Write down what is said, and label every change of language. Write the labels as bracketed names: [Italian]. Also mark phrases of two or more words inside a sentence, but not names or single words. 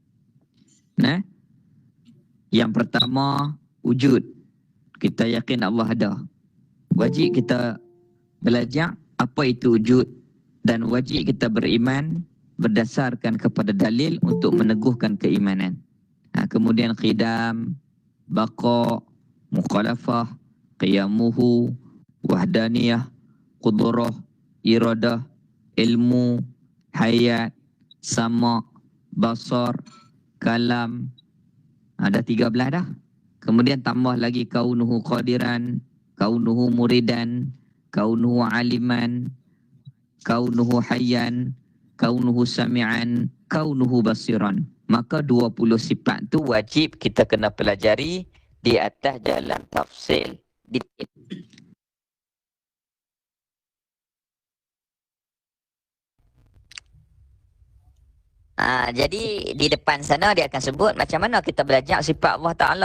[Malay] Yang pertama, wujud. Kita yakin Allah ada. Wajib kita belajar apa itu wujud, dan wajib kita beriman berdasarkan kepada dalil untuk meneguhkan keimanan. Kemudian qidam, baqa, mukhalafah, qiyamuhu, wahdaniyah, qudrah, iradah, ilmu, hayat, sama, basar, kalam. Ada 13 dah. [Arabic] Kemudian tambah lagi كونه قادرا كونه مريدا كونه عالما كونه حيا كونه سميعا كونه بصيرا. [Malay] Maka 20 sifat tu wajib kita kena pelajari di atas jalan tafsil. Jadi di depan sana dia akan sebut macam mana kita belajar sifat Allah Ta'ala.